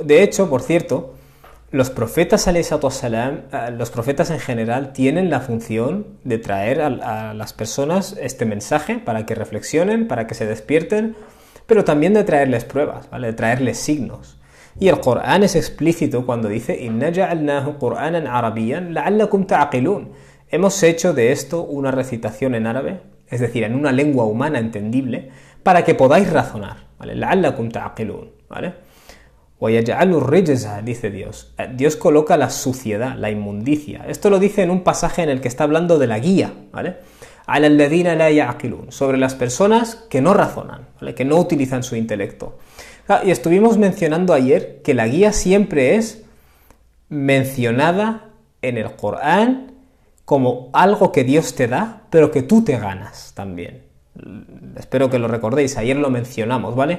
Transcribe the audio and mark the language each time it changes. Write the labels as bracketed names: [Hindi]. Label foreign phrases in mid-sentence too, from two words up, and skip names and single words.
[Spanish] De hecho, por cierto, los profetas, los profetas en general tienen la función de traer a las personas este mensaje para que reflexionen, para que se despierten, pero también de traerles pruebas, ¿vale? De traerles signos. Y el Corán es explícito cuando dice [Arabic] «إنا جعلناه قرآنا عربيا لعلكم تعقلون». [Spanish] Hemos hecho de esto una recitación en árabe, es decir, en una lengua humana entendible, para que podáis razonar, ¿vale? [Arabic] لعلكم تعقلون, ¿vale? وَيَجْعَلُ الرِّجْزَ, [Spanish] dice Dios. Dios coloca la suciedad, la inmundicia. Esto lo dice en un pasaje en el que está hablando de la guía, ¿vale? [Arabic] عَلَى الَّذِينَ لَا يَعْقِلُونَ, [Spanish] sobre las personas que no razonan, ¿vale? Que no utilizan su intelecto. Y estuvimos mencionando ayer que la guía siempre es mencionada en el Corán como algo que Dios te da, pero que tú te ganas también. Espero que lo recordéis, ayer lo mencionamos, ¿vale?